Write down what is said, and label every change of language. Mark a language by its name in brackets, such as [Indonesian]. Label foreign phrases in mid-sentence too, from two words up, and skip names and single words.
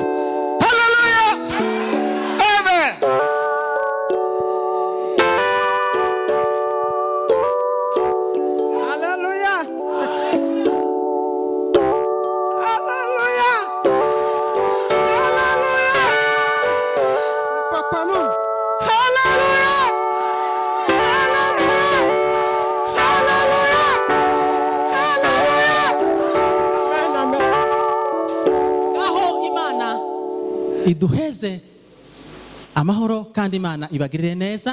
[Swahili] Haleluya. Amen. Haleluya. Haleluya. Haleluya. Sifa kwa Mungu. Haleluya. Haleluya. Haleluya. Haleluya. Amen, amen. [Kinyarwanda] aho Imana iduheze amahoro kandi Imana ibagirire neza.